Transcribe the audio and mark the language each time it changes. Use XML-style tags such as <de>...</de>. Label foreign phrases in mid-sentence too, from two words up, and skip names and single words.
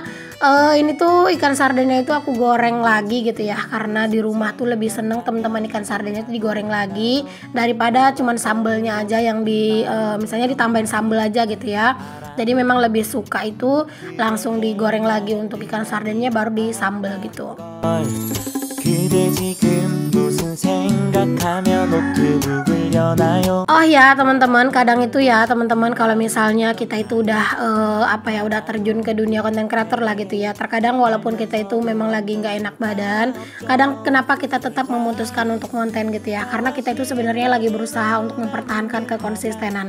<id>Ini tuh ikan sardennya itu aku goreng lagi gitu ya, karena di rumah tuh lebih seneng teman-teman ikan sardennya itu digoreng lagi daripada cuman sambelnya aja yang misalnya ditambahin sambel aja gitu ya. Jadi memang lebih suka itu langsung digoreng lagi untuk ikan sardennya baru disambel gitu.</id> <ko>그대 지금 무슨 생각하며 노트북을 여나요?</ko> <id>Oh ya teman-teman, kadang itu ya teman-teman kalau misalnya kita itu udah udah terjun ke dunia konten kreator lah gitu ya. Terkadang walaupun kita itu memang lagi nggak enak badan, kadang kenapa kita tetap memutuskan untuk konten gitu ya? Karena kita itu sebenarnya lagi berusaha untuk mempertahankan kekonsistenan.</id>